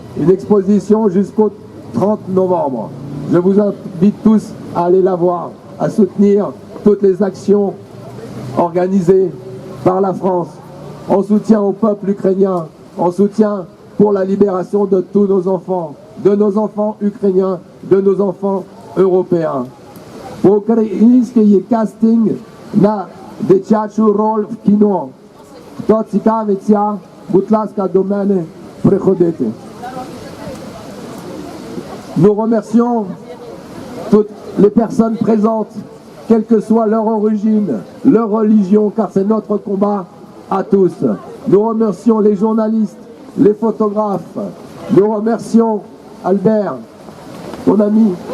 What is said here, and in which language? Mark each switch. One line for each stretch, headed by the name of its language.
French: Une exposition jusqu'au 30 novembre. Je vous invite tous à aller la voir, à soutenir toutes les actions organisées par la France, en soutien au peuple ukrainien, en soutien pour la libération de tous nos enfants, de nos enfants ukrainiens, de nos enfants européens.
Ukrainian: Український є кастинг на дитячу роль в кіно. Хто цікавиться, будь ласка, до мене приходити.
French: Nous remercions toutes les personnes présentes, quelle que soit leur origine, leur religion, car c'est notre combat à tous. Nous remercions les journalistes, les photographes. Nous remercions Albert, ton ami.